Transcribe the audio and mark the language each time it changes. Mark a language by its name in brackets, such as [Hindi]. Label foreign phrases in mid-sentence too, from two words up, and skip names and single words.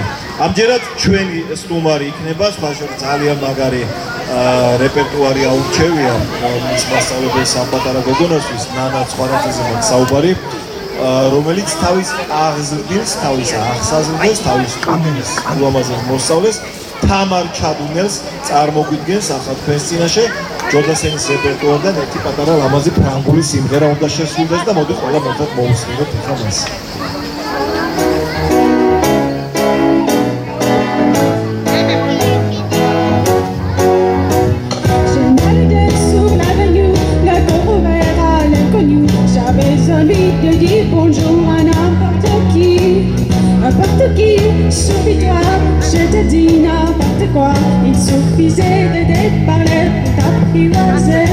[Georgian] ამჯერად ჩვენი სტუმარი იქნება სხვა შორის ძალიან მაგარი რეპერტუარი აურჩევია მის მასწავლებელს ამ პატარა გოგონასთვის ნანა ცხვარაძეზე მაქვს საუბარი, რომელიც თავის აღზრდილს, თავის აღსაზრდელს, თავის სტუდიის ულამაზეს მოსწავლეს თამარ ჩადუნელს წარმოგვიდგენს ახლა თქვენს წინაშე ჯოდასენის რეპერტუარიდან ერთი პატარა ლამაზი ფრანგული სიმღერა უნდა შესრულდეს და მოდი ყველა ერთად მოусმინოთ ახლა მას. [French] De dire bonjour à n'importe qui, souris-toi, je te dis n'importe quoi, il suffisait de parler pour t'apprivoiser.